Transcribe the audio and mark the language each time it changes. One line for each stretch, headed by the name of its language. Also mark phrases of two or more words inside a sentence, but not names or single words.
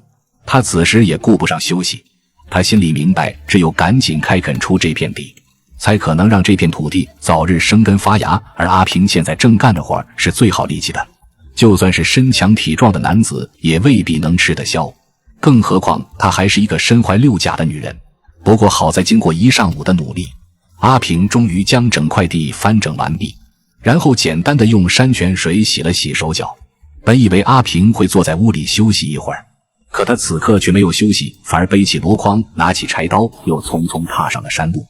Chinese: 他此時也顧不上休息，他心裡明白，只有趕緊開墾出這片地，才可能讓這片土地早日生根發芽。而阿平現在正幹的活是最耗力气的，就算是身強體壯的男子也未必能吃得消，更何況她還是一个身懷6甲的女人。不過好在經過一上午的努力，阿平終於將整塊地翻整完畢，然後簡單的用山泉水洗了洗手腳。本以為阿平會坐在屋裡休息一會兒，可他此刻卻沒有休息，反而背起籮筐，拿起柴刀，又匆匆踏上了山路。